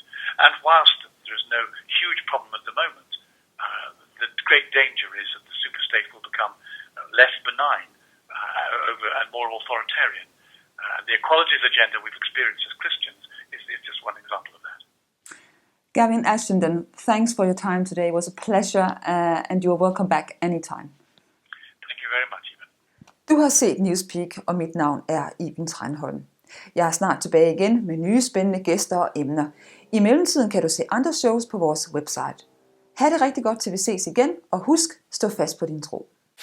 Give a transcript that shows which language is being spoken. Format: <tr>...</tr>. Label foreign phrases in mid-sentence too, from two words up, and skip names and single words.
<en>And whilst there is no huge problem at the moment, the great danger is that the superstate will become less benign and more authoritarian. The equalities agenda we've experienced as Christians is just one example of that. Gavin Ashenden, thanks for your time today. It was a pleasure, and you are welcome back anytime. Thank you very much, Iben.</en> <da>Du har set Newspeek, og mit navn er Iben Thranholm. Jeg er snart tilbage igen med nye spændende gæster og emner. I mellemtiden kan du se andre shows på vores website. Ha' det rigtig godt til vi ses igen, og husk, stå fast på din tro.</da>